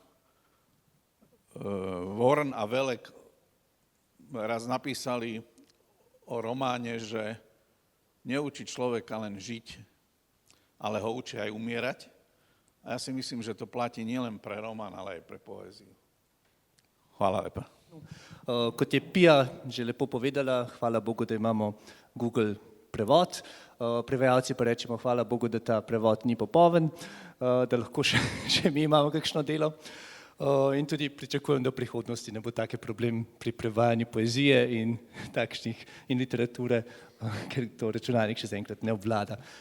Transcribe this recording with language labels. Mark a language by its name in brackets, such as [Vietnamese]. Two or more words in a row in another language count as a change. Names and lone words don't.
[Slovak] Warren a Welek raz napísali o románe, že neučí človeka len žiť, ale ho učí aj umierať. A ja si myslím, že to platí nielen pre román, ale aj pre poéziu. [Slovenian] Hvala lepa. Kot je Pia že lepo povedala, hvala Bogu, da imamo Google prevod. Prevajalci pa rečemo, hvala Bogu, da ta prevod ni popoln, da lahko še mi imamo kakšno delo. In tudi pričakujem, da v prihodnosti ne bo take problem pri prevajanju poezije in takšnih in literature, ker to računalnik še zaenkrat ne obvlada.